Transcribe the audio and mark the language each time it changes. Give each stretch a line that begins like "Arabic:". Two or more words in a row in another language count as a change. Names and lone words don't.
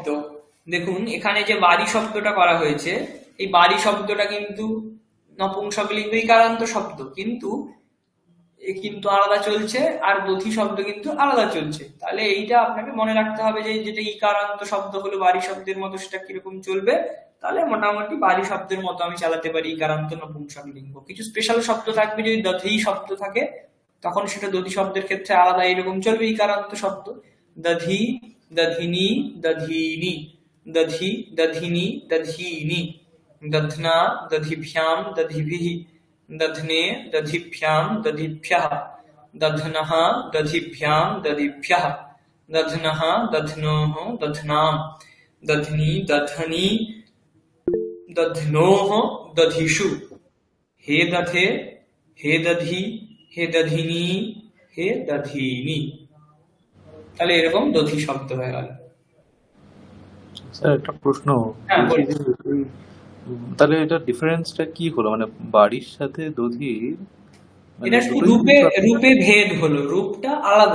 Bangla: দেখুন এখানে যে বাড়ি শব্দটা করা হয়েছে, এই বাড়ি শব্দটা কিন্তু নপুংসকলিঙ্গ ইকারান্ত শব্দ, কিন্তু আলাদা চলছে, আর দধি শব্দ কিন্তু আলাদা চলছে। তাহলে এইটা আপনাকে মনে রাখতে হবে যে যেটা ইকারান্ত শব্দ হলো বাড়ি শব্দের মতো, সেটা কিরকম চলবে। তাহলে মোটামুটি বাড়ি শব্দের মতো আমি চালাতে পারি ইকারান্ত নপুংসকলিঙ্গ। কিছু স্পেশাল শব্দ থাকবে, যদি দধি শব্দ থাকে তখন সেটা দধি শব্দের ক্ষেত্রে আলাদা এরকম চলবে ইকারান্ত শব্দ।
Sanskrit: দধি, দধিনী, দধিনী, দধি, দধিনী, দধিনী। দধ্না, দধিভ্যাম, দধিভিः। দধ্নে, দধিভ্যাম, দধিভ্যः। দধ্নः, দধিভ্যাম, দধিভ্যः। দধ্নः, দধ্নোः, দধ্নাম। দধ্নি, দধনি, দধ্নোः, দধিষু। হে দধে, হে দধি, হে দধিনী, হে দধিনী।
Bangla: তাহলে এরকম দধি শব্দ হয়ে গেল। স্যার একটা প্রশ্ন, হ্যাঁ, বলছি বলুন। যে তাহলে এটা ডিফারেন্সটা কি হলো, মানে বাড়ির সাথে দধির মানে এটা শুধু দুটোই রূপে কিন্তু রূপে ভেদ হলো, রূপটা আলাদা।